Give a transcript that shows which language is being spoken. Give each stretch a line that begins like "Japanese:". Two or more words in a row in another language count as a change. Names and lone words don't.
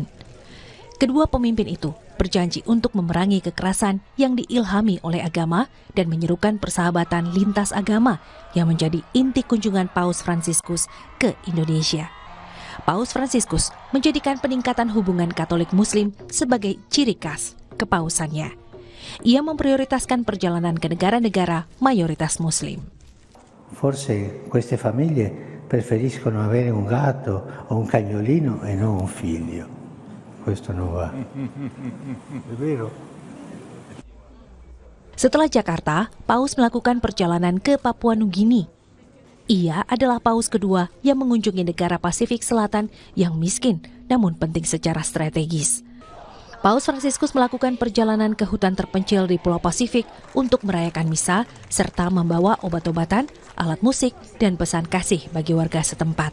Indonesian: Kedua pemimpin itu berjanji untuk memerangi kekerasan yang diilhami oleh agama dan menyerukan persahabatan lintas agama yang menjadi inti kunjungan Paus Fransiskus ke Indonesia. Paus Fransiskus menjadikan peningkatan hubungan Katolik Muslim sebagai ciri khas kepausannya. Ia memprioritaskan perjalanan ke negara-negara mayoritas Muslim.
Italian: Forse queste famiglie preferiscono avere un gatto o un cagnolino e non un figlio. Questo non va. È vero?
Indonesian: Setelah Jakarta, Paus melakukan perjalanan ke Papua Nugini. Ia adalah Paus kedua yang mengunjungi negara Pasifik Selatan yang miskin namun penting secara strategis. Paus Fransiskus melakukan perjalanan ke hutan terpencil di Pulau Pasifik untuk merayakan misa serta membawa obat-obatan, alat musik, dan pesan kasih bagi warga setempat.